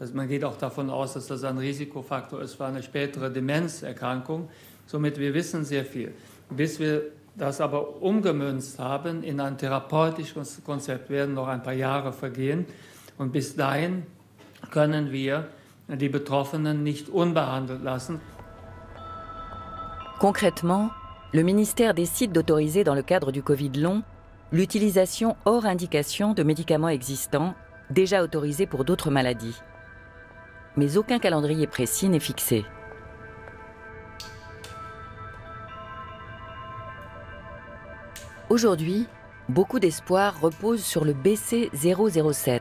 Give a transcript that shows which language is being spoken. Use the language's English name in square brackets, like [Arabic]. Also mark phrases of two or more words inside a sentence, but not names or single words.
[German] Also man geht auch davon aus, dass das ein Risikofaktor ist für eine spätere Demenzerkrankung. Somit wir wissen sehr viel. Bis wir das aber umgemünzt haben in ein therapeutisches Konzept, werden noch ein paar Jahre vergehen. Und bis dahin können wir die Betroffenen nicht unbehandelt lassen. [French] Concrètement, le ministère décide d'autoriser dans le cadre du Covid long l'utilisation hors indication de médicaments existants déjà autorisés pour d'autres maladies. Mais aucun calendrier précis n'est fixé. Aujourd'hui, beaucoup d'espoir repose sur le BC007.